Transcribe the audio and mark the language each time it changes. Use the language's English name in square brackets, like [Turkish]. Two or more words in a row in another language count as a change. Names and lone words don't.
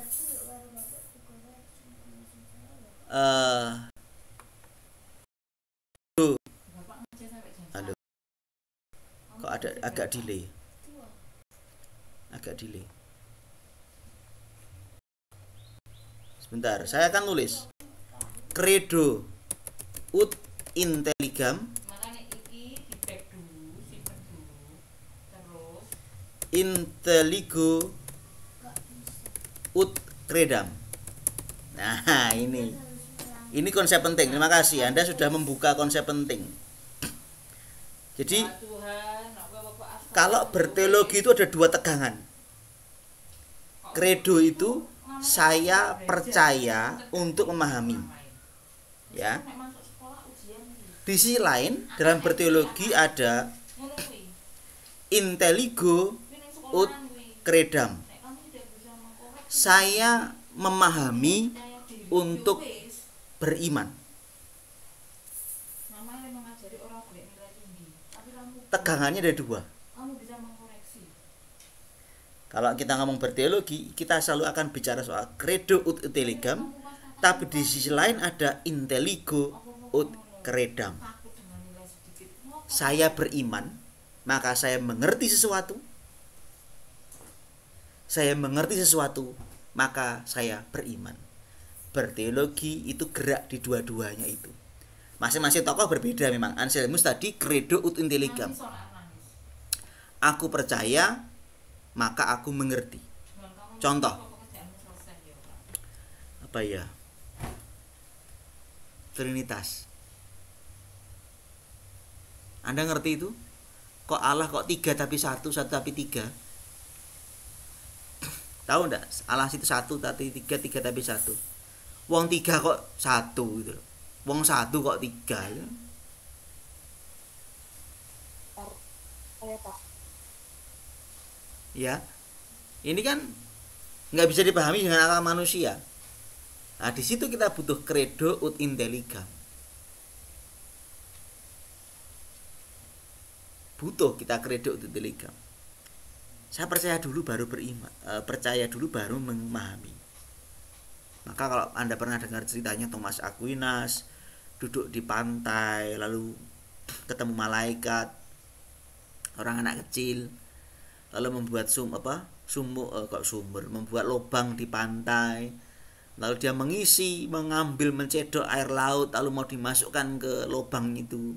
[Indonesian] Halo. Kok ada agak delay? Sebentar, saya akan tulis. [Latin] Credo ut intelligam intelligo ut credam. [Indonesian] Nah, ini konsep penting. Terima kasih, Anda sudah membuka konsep penting. Jadi kalau berteologi itu ada dua tegangan. Credo itu saya percaya untuk memahami, ya. Di sisi lain, dalam berteologi ada [Latin] intelligo ut credam. [Indonesian] Saya memahami untuk beriman. Tegangannya ada dua. Kalau kita ngomong berteologi, kita selalu akan bicara soal [Latin] credo ut intelligam, [Indonesian] tapi di sisi lain ada [Latin] intelligo ut credam. [Indonesian] Saya beriman, maka saya mengerti sesuatu. Saya mengerti sesuatu, maka saya beriman. Berteologi itu gerak di dua-duanya itu. Masing-masing tokoh berbeda memang. Anselmus tadi [Latin] credo ut intelligam. [Indonesian] Aku percaya, maka aku mengerti. Contoh. Apa ya? Trinitas. Anda ngerti itu? Kok Allah kok 3 tapi 1, 1 tapi 3? Tahu enggak? Allah itu 1 tapi 3, 3 tapi 1. Wong 3 kok 1 gitu loh. Wong 1 kok 3 ya. Ya. Ini kan nggak bisa dipahami dengan akal manusia. Nah, di situ kita butuh [Latin] credo ut intelligam. [Indonesian] Butuh kita [Latin] credo ut intelligam. [Indonesian] Saya percaya dulu baru beriman, percaya dulu baru memahami. Maka kalau Anda pernah dengar ceritanya Thomas Aquinas duduk di pantai lalu ketemu malaikat, orang anak kecil, lalu membuat sumur, membuat lubang di pantai, lalu dia mengambil mencedok air laut lalu mau dimasukkan ke lubang itu.